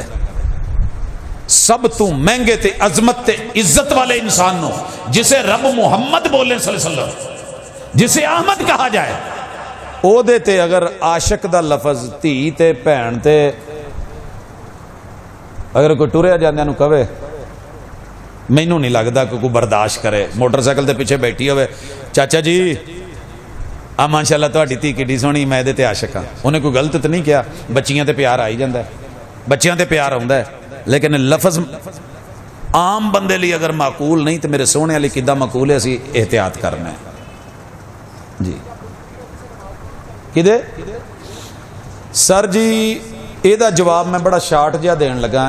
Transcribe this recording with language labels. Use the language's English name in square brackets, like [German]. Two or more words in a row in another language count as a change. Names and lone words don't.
[Punjabi] سب تو مہنگے تے عظمت تے عزت والے انسان نو جسے رب محمد بولے [Arabic] صلی اللہ علیہ وسلم, [Punjabi] جسے احمد کہا جائے, او دے تے اگر عاشق دا لفظ دھی تے بہن تے اگر کوئی ٹریا جاندے نو کہے, مینوں نہیں لگدا کہ کوئی برداشت کرے. موٹر سائیکل تے پیچھے بیٹھی ہوئے, چاچا جی آ ماشاءاللہ تہاڈی دھی کڈی سونی, میں دے تے عاشق ہاں. انہیں کوئی غلط تے نہیں کیا, بچیاں تے پیار آئی جاندا ہے, بچیاں تے پیار آوندا ہے, لیکن لفظ عام بندے لی اگر معقول نہیں تو میرے سونے والی کداں معقول ہے, اسی احتیاط کرنا ہے. جی کدے سر جی یہ دا جواب میں بڑا شارٹ جہا دین لگا.